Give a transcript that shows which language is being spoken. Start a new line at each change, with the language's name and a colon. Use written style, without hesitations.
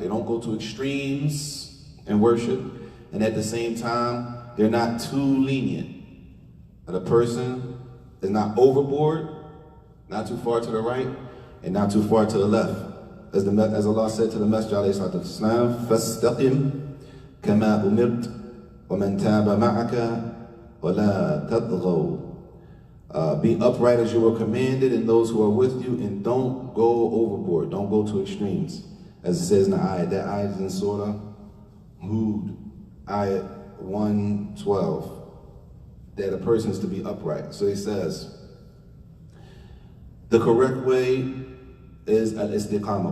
English: They don't go to extremes in worship. And at the same time, they're not too lenient. That a person is not overboard, not too far to the right, and not too far to the left. As Allah said to the Messenger ﷺ,
Arabic: فَاسْتَقِمْ كَمَا أُمِرْتَ وَمَنْ تَابَ مَعَكَ وَلَا تَطْغَوْا.
English: Be upright as you were commanded, and those who are with you, and don't go overboard, don't go to extremes. As it says in the ayat, that ayat is in Surah Hud, ayat 112, that a person is to be upright. So he says, the correct way is al-istiqama.